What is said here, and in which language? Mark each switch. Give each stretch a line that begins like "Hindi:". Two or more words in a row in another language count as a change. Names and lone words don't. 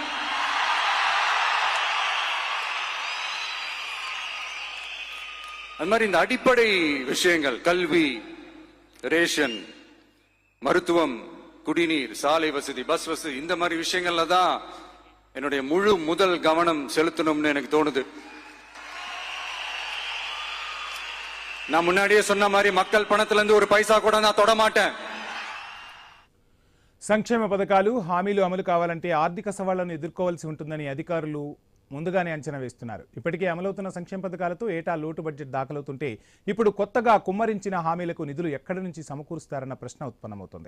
Tamil: அது மாதிரி இந்த அடிப்படை விஷயங்கள், கல்வி, ரேஷன், மருத்துவம், குடிநீர், சாலை வசதி, பஸ் வசதி, இந்த மாதிரி விஷயங்கள்ல தான் என்னுடைய முழு முதல் கவனம் செலுத்தணும்னு எனக்கு தோணுது. நான் முன்னாடியே சொன்ன மாதிரி மக்கள் பணத்துல இருந்து ஒரு பைசா கூட நான் தொட மாட்டேன்.
Telugu: సంక్షేమ పథకాలు, హామీలు అమలు కావాలంటే ఆర్థిక సవాళ్లను ఎదుర్కోవాల్సి ఉంటుందని అధికారులు ముందుగానే అంచనా వేస్తున్నారు. ఇప్పటికే అమలవుతున్న సంక్షేమ పథకాలతో ఏటా లోటు బడ్జెట్ దాఖలవుతుంటే ఇప్పుడు కొత్తగా కుమ్మరించిన హామీలకు నిధులు ఎక్కడి నుంచి సమకూరుస్తారన్న ప్రశ్న ఉత్పన్నమవుతోంది.